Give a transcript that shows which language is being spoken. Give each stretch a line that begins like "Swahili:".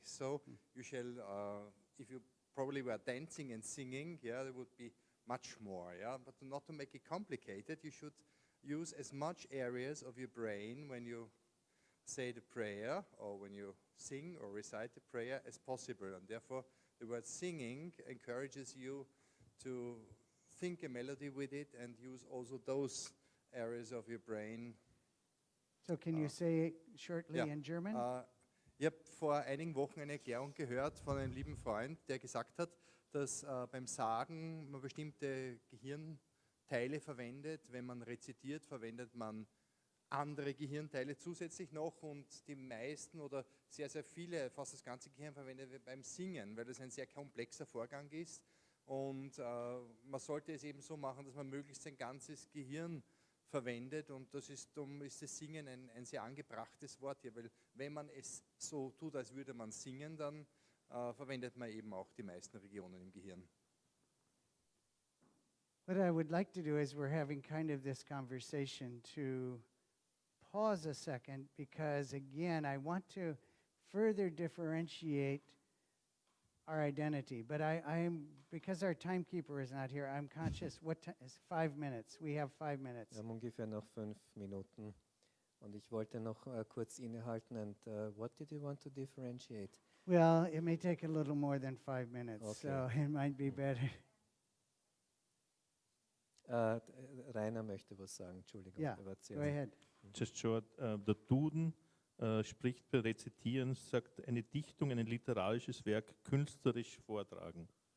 English: So you shall, if you probably were dancing and singing, there would be much more, But not to make it complicated, you should use as much areas of your brain when you say the prayer or when you sing or recite the prayer as possible. And therefore, the word singing encourages you to think a melody with it and use also those areas of your brain. So can you say it shortly in German?
German: Ich habe vor einigen Wochen eine Erklärung gehört von einem lieben Freund, der gesagt hat, dass beim Sagen man bestimmte Gehirnteile verwendet. Wenn man rezitiert, verwendet man andere Gehirnteile zusätzlich noch und die meisten oder sehr, sehr viele, fast das ganze Gehirn verwendet wird beim Singen, weil das ein sehr komplexer Vorgang ist und man sollte es eben so machen, dass man möglichst sein ganzes Gehirn verwendet und darum ist das Singen ein sehr angebrachtes Wort hier, weil wenn man es so tut, als würde man singen, dann verwendet man eben auch die meisten Regionen im Gehirn.
English: What I would like to do is we're having kind of this conversation to pause a second because, again, I want to further differentiate our identity. But because our timekeeper is not here, I'm conscious, what time is 5 minutes? We have 5 minutes.
German: Wir haben ungefähr noch 5 Minuten. Und ich wollte noch kurz innehalten.
English: And what did you want to differentiate? Well, it may take a little more than 5 minutes, Okay. so it might be better.
German: Rainer möchte was sagen, Entschuldigung.
English: Yeah,
German: er war
English: go ahead. Just short,
German: der Duden spricht bei Rezitieren, sagt eine Dichtung, ein literarisches Werk künstlerisch vortragen.